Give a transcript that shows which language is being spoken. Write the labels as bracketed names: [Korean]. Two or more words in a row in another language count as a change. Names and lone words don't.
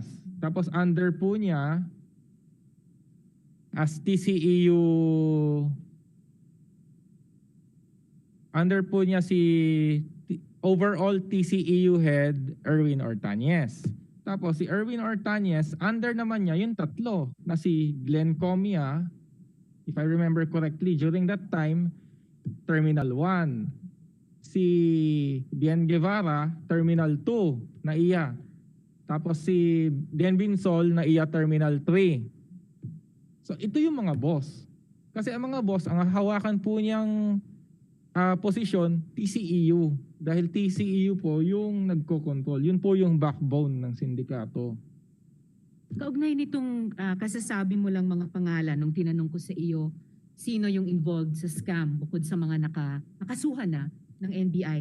[Filipino] Tapos under po niya as TCEU, under po niya si overall TCEU head Erwin Ortañez. Tapos si Erwin Ortañez, under naman niya yung tatlo na si Glenn Comia, [English] if I remember correctly, during that time, Terminal 1. [Filipino] Si Bien Guevara, Terminal 2 na iya. Tapos si Bien Binsol na iya Terminal 3. So ito yung mga boss. Kasi ang mga boss, ang hawakan po niyang posisyon, TCEU. Dahil TCEU po yung nagko-control. Yun po yung backbone ng sindikato. Kaugnay nitong kasasabi mo lang mga pangalan nung tinanong ko sa iyo, sino yung involved sa scam bukod sa mga nakasuhan na ng NBI.